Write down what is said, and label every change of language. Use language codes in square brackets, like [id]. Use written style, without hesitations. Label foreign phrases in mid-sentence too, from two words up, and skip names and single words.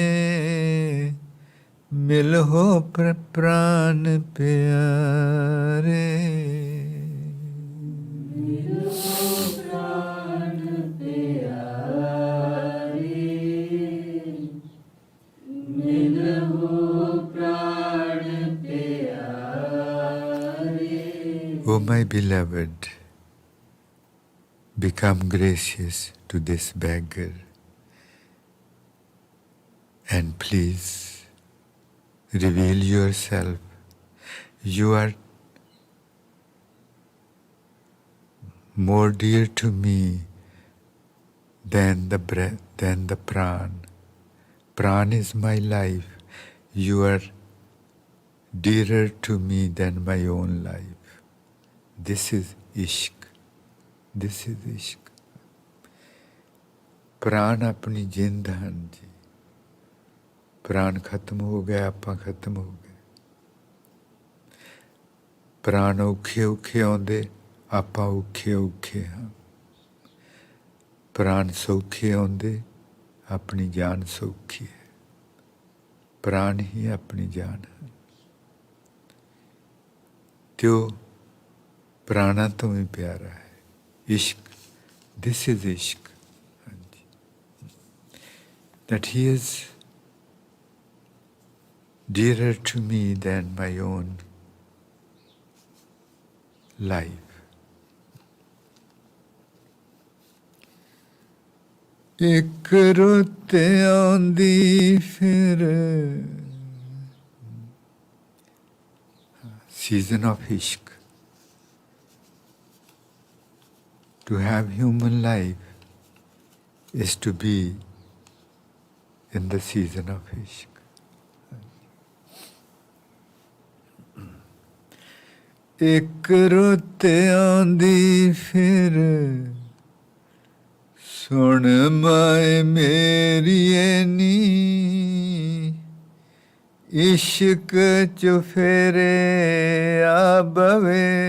[pa] ਮਿਲਹੁ ਪ੍ਰਾਨ ਪਿਆਰੇ। ਮਿਲਹੁ ਪ੍ਰਾਨ ਪਿਆਰੇ। ਮਿਲਹੁ ਪ੍ਰਾਨ ਪਿਆਰੇ। [en] O my beloved, become gracious to this beggar and please reveal yourself. You are more dear to me than the breath, than the pran. Pran is my life. You are dearer to me than my own life. This is ishq. This is ishq. [pa] ਪ੍ਰਾਣ ਅਪਣੀ ਜਿੰਦ ਹਨ जी। ਪ੍ਰਾਣ ਖ਼ਤਮ ਹੋ ਗਿਆ, ਆਪਾਂ ਖ਼ਤਮ ਹੋ ਗਏ। ਪ੍ਰਾਣ ਔਖੇ ਔਖੇ ਆਉਂਦੇ, ਆਪਾਂ ਔਖੇ ਔਖੇ ਹਾਂ। ਪ੍ਰਾਣ ਸੌਖੇ ਆਉਂਦੇ, ਅਪਣੀ ਜਾਨ ਸੌਖੀ ਹੈ। ਪ੍ਰਾਣ ਹੀ ਅਪਣੀ ਜਾਨ ਹੈ। ਤਿਓ ਪ੍ਰਾਣਾ ਤੋ ਭੀ ਪਿਆਰਾ ਹੈ। [en] इश्क, this is ishq. That he is dearer to me than my own life. [pa] ਇੱਕ ਰੁੱਤ ਆਉਂਦੀ ਫਿਰ [en] season of ishq. To have human life is to be in the season of ishq. [pa] ਇੱਕ ਰੁੱਤ ਆਉਂਦੀ ਫਿਰ ਸੁਣ ਮਾਏ ਮੇਰੀਏ ਨੀ ਇਸ਼ਕ ਚ ਫੇਰੇ ਆ ਬਵੇ